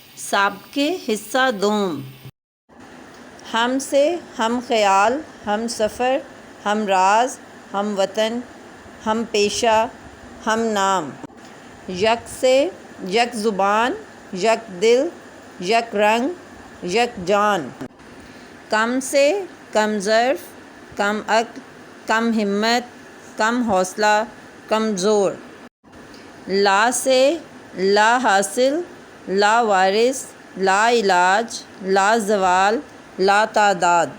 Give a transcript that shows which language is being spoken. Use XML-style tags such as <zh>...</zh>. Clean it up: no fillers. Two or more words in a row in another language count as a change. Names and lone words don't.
<ur>سابقے حصہ دوم۔ ہم سے ہم خیال، ہم سفر، ہم راز، ہم وطن، ہم پیشہ، ہم نام۔ یک سے یک زبان، یک دل، یک رنگ، یک جان۔ کم سے کم ظرف، کم عقل، کم ہمت، کم حوصلہ، کم زور۔ لا سے لا حاصل، لا وارث، لا علاج، لا زوال، لا تعداد۔</ur>